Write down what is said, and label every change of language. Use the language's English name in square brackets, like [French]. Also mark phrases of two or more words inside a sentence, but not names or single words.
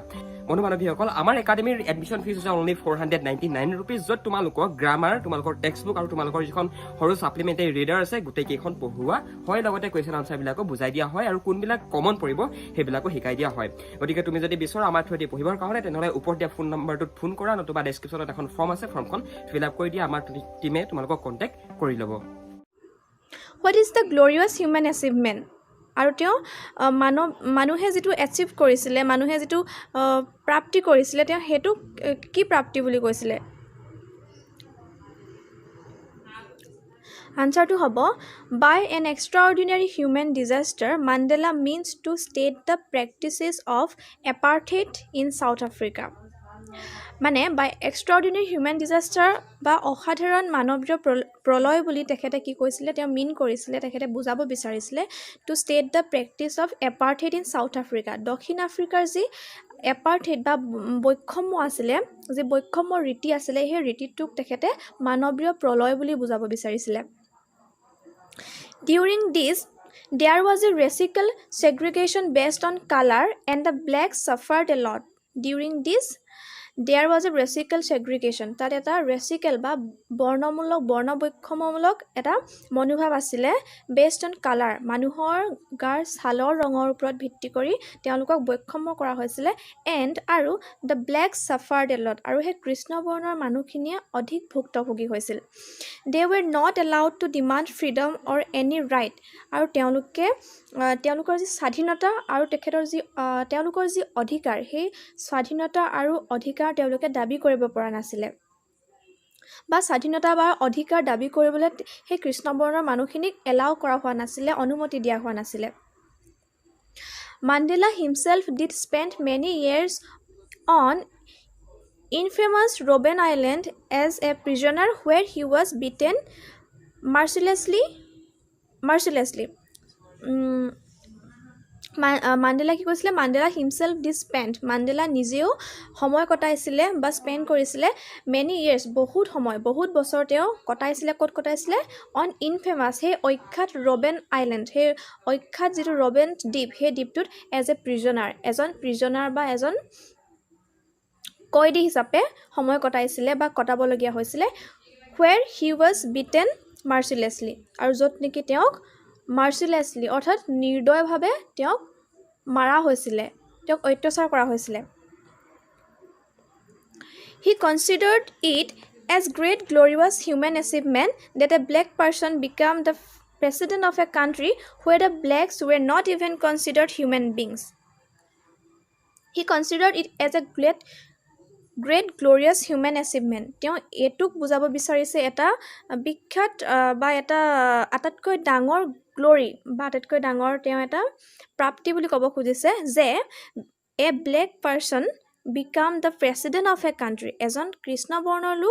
[Assamese] বন্ধু বান্ধৱীসকল, আমাৰ একাডেমীৰ এডমিশ্যন ফিজ হৈছে [English] only 499 rupees, [Assamese] য'ত তোমালোকক গ্ৰামাৰ, তোমালোকৰ [English] text book [Assamese] আৰু তোমালোকৰ যিখন সৰু [English] supplementary reader [Assamese] আছে গোটেইকেইখন পঢ়োৱা হয়, লগতে [English] question answerবিলাকো [Assamese] বুজাই দিয়া হয় আৰু কোনবিলাক কমন পৰিব সেইবিলাকো শিকাই দিয়া হয়। গতিকে তুমি যদি বিচৰা আমাৰ থ্ৰুৱেদি পঢ়িবৰ কাৰণে তেনেহ'লে ওপৰত দিয়া [English] phone numberটোত [Assamese] ফোন কৰা, নতুবা ডেছক্ৰিপশ্যনত এখন ফৰ্ম আছে, ফৰ্মখন [English] fill up [Assamese] কৰি দিয়া, আমাৰ টিমে তোমালোকক কণ্টেক্ট কৰি ল'ব। [English] What is the glorious human achievement? [Assamese] আৰু তেওঁ মানুহে যিটো এচিভ কৰিছিলে, মানুহে যিটো প্ৰাপ্তি কৰিছিলে, তেওঁ সেইটো কি প্ৰাপ্তি বুলি কৈছিলে? আনচাৰটো হ'ব, [English] by an extraordinary human disaster, Mandela means to state the practices of apartheid in South Africa. [Assamese] মানে [English] by extraordinary human disaster [Assamese] বা অসাধাৰণ মানৱীয় প্ৰলয় বুলি তেখেতে কি কৈছিলে, তেওঁ মিন কৰিছিলে, তেখেতে বুজাব বিচাৰিছিলে [English] to state the practice of apartheid in South Africa. [Assamese] দক্ষিণ আফ্ৰিকাৰ যি এপাৰ্থেইড বা বৈষম্য আছিলে, যি বৈষম্য ৰীতি আছিলে, সেই ৰীতিটোক তেখেতে মানৱীয় প্ৰলয় বুলি বুজাব বিচাৰিছিলে। [English] during this there was a racial segregation based on color and the blacks suffered a lot. During this there was a racial segregation, [Assamese] তাত এটা racial বা বৰ্ণবৈষম্যমূলক এটা মনোভাৱ আছিলে [English] based on color [Assamese] মানুহৰ গাৰ ছালৰ ৰঙৰ ওপৰত ভিত্তি কৰি তেওঁলোকক বৈষম্য কৰা হৈছিলে আৰু [English] the black suffered a lot [Assamese] আৰু সেই কৃষ্ণবৰ্ণৰ মানুহখিনিয়ে অধিক ভুক্তভোগী হৈছিল [English] they were not allowed to demand freedom or any right [Assamese] আৰু তেওঁলোকৰ যি স্বাধীনতা আৰু তেওঁলোকৰ যি অধিকাৰ সেই স্বাধীনতা আৰু অধিকাৰ তেওঁলোকে দাবী কৰিব পৰা নাছিলে বা স্বাধীনতা বা অধিকাৰ দাবী কৰিবলৈ সেই কৃষ্ণবৰ্ণৰ মানুহখিনিক এলাউ কৰা হোৱা নাছিলে অনুমতি দিয়া হোৱা নাছিলে [English] Mandela himself did spend many years on infamous Robben Island as a prisoner where he was beaten mercilessly [Assamese] মাণ্ডেলা কি কৈছিলে [English] Mandela himself did spend [Assamese] মাণ্ডেলা নিজেও সময় কটাইছিলে বা স্পেণ্ড কৰিছিলে [English] many years [Assamese] বহুত বছৰ তেওঁ কটাইছিলে ক'ত কটাইছিলে [English] on infamous [Assamese] সেই অখ্যাত ৰবেন আইলেণ্ড সেই অখ্যাত যিটো ৰবেন দ্বীপ সেই দ্বীপটোত এজন প্ৰিজনাৰ বা এজন কয়দী হিচাপে সময় কটাইছিলে বা কটাবলগীয়া হৈছিলে [English] where he was beaten mercilessly [Assamese] আৰু য'ত নেকি তেওঁক মাৰ্চিলেছলি অৰ্থাৎ নিৰ্দয়ভাৱে তেওঁক মাৰা হৈছিলে তেওঁক অত্যাচাৰ কৰা হৈছিলে [English] He considered it as great glorious human achievement that a black person became the president of a country where the blacks were not even considered human beings. He considered it as a great glorious human achievement. [Assamese] তেওঁ এটুক বুজাব বিচাৰিছে এটা বিখ্যাত বা এটা আটাইতকৈ ডাঙৰ গ্লৰি বা আটাইতকৈ ডাঙৰ তেওঁ এটা প্ৰাপ্তি বুলি ক'ব খুজিছে যে [English] a black person became the president of a country [Assamese] এজন কৃষ্ণবৰ্ণৰ লোক